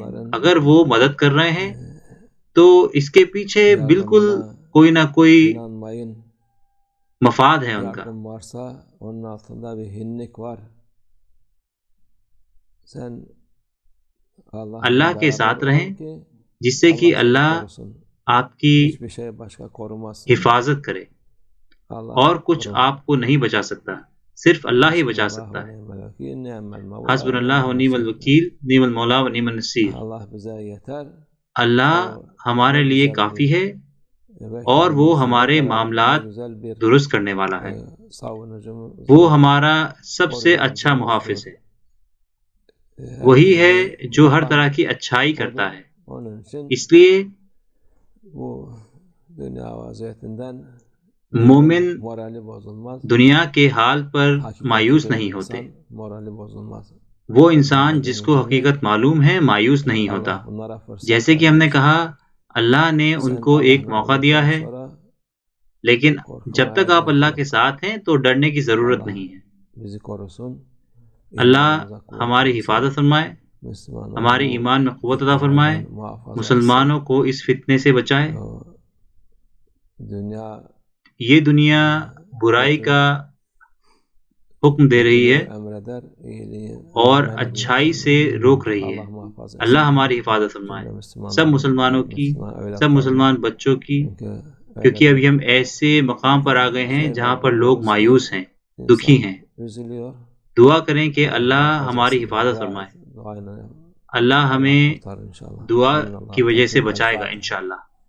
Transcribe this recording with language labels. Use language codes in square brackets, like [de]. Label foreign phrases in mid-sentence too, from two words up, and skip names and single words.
[ur] اگر وہ مدد کر رہے ہیں تو اس کے پیچھے بالکل کوئی نہ کوئی مفاد ہے ان کا. اللہ کے ساتھ رہیں جس سے کہ اللہ آپ کی [tr] hiçbir şey başka korumaz. [ur] حفاظت کرے [tr] Allah [ur] اور کچھ [tr] korur. [ur] آپ کو نہیں بچا سکتا، صرف اللہ ہی بچا [ar] Hasbunallah [ur] سکتا [tr] ve [ur] ہے۔ [ar] نعم الوكيل، نعم المولى حسب [tr] ve [ar] اللہ و ni'mel نعم nasir. الوکیل، نعم المولا و نعم النصیر۔ [tr] Allah bize yeter. [ur] اللہ [tr] O [ur] ہمارے [tr] ne [ur] لیے [tr] güzel [ur] کافی [tr] bir [ur] ہے [tr] bebek [ur] اور [tr] gibi [ur] وہ [tr] bizi ne [ur] ہمارے [tr] kadar ne [ur] معاملات [tr] güzel bir [ur] درست کرنے والا ہے، [tr] savunucumuz, [ur] وہ ہمارا سب سے اچھا [tr] koruyucumuzdur. [ur] محافظ ہے، [tr] Her [ur] وہی ہے [tr] iyiliği [ur] جو ہر [tr] yapan [ur] طرح کی اچھائی [tr] odur. [ur] کرتا ہے۔ [tr] Onun için [ur] اس لیے [tr] bu dünya vaziyetinden [ur] مومن [tr] morali bozulmaz. [ur] دنیا کے حال پر [tr] Hakikati [ur] مایوس [tr] bilen [ur] نہیں ہوتے، [tr] insan morali bozulmaz. [ur] وہ انسان [tr] Neden [ur] جس کو [tr] çünkü [ur] حقیقت معلوم ہے مایوس نہیں ہوتا۔ [tr] Allah bunlara fırsat [ur] جیسے کہ ہم نے [tr] vermiş. [ur] کہا اللہ نے ان [tr] Sen [ur] کو ایک [tr] Allah'la [ur] موقع دیا [tr] olduktan [ur] ہے، [tr] sonra [ur] لیکن جب تک [tr] korkmaya [ur] آپ [tr] gerek [ur] اللہ [tr] yok. [ur] کے ساتھ ہیں تو ڈرنے کی ضرورت [tr] Allah [ur] نہیں ہے۔ [tr] bizi korusun. [ur] اللہ [tr] İmanımıza kuvvet [ur] ہماری [tr] versin. [ur] حفاظت فرمائے، [tr] Müslümanı [ur] ہمارے [tr] bu [ur] ایمان میں قوت عطا [tr] fitneden [ur] فرمائے، [tr] muhafaza etsin. [ur] مسلمانوں کو اس فتنے سے بچائے۔ [tr] O dünya [ur] یہ دنیا برائی [tr] kötü, [ur] کا حکم دے رہی ہے [tr] kötülüğü emreder, iyiliği [ur] اور [tr] men [ur] اچھائی [tr] ediyor. [ur] سے روک رہی ہے۔ [tr] Allah muhafaza [ur] اللہ [tr] etsin. [ur] ہماری حفاظت فرمائے، [tr] Cümle [ur] سب [tr] Müslümanları, [ur] مسلمانوں کی، [tr] Müslüman [ur] سب [tr] evlatlarını. [ur] مسلمان بچوں کی، [tr] Çünkü öyle [ur] کیونکہ ابھی [tr] bir [ur] ہم ایسے مقام پر آ گئے ہیں جہاں [tr] şeyler [ur] پر لوگ [tr] görüyoruz ki [ur] مایوس ہیں، دکھی [tr] insan [ur] ہیں۔ [tr] üzülüyor. [ur] دعا کریں کہ [tr] Allah [ur] اللہ [tr] muhafaza [ur] ہماری [tr] etsin. [ur] حفاظت [tr] Dua [ur] فرمائے، [tr] et, duayla [ur] اللہ [tr] Allah [ur] ہمیں [tr] kurtarır inşallah. [ur] دعا [tr] Amin. [ur] کی [tr] Allah [ur] وجہ سے [tr] tevfik. [ur] بچائے گا [tr] El-Fatiha. [ur] انشاءاللہ۔